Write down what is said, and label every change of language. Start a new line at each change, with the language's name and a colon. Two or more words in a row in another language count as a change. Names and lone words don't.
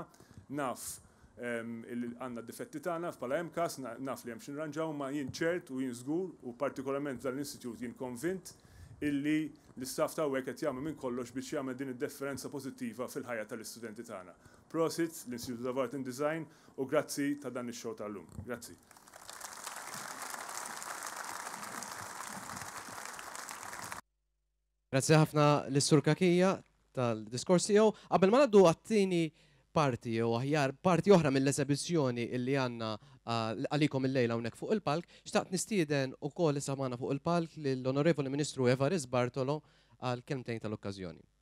Maltese: Naf għandna d-difetti tagħna bħala Mcast, naf li hemm xi nranġaw ma jien ċert u jien żgur u partikolarment dal-Institut jien konvint illi l-istaff ta' hawnhekk qed jagħmel minn kollox biex jagħmel din id-differenza pożittiva fil-ħajja tal-istudenti tagħna. Prosit l-Institute of Art and Design u grazzi ta' dan ix-xogħol tal-lum. Grazzi. Grazzi ħafna l-Sur Kakija tal-diskors tiegħu. Qabel ma ngħaddu għat-tieni parti u aħjar parti oħra mill-eżibizzjoni illi għandna għalikom il-lejla hawnhekk fuq il-palk, xtaqt nistieden ukoll issa magħna fuq il-palk lill-Onorevoli Ministru Evarist Bartolo għal kelmtejn tal-okkażjoni.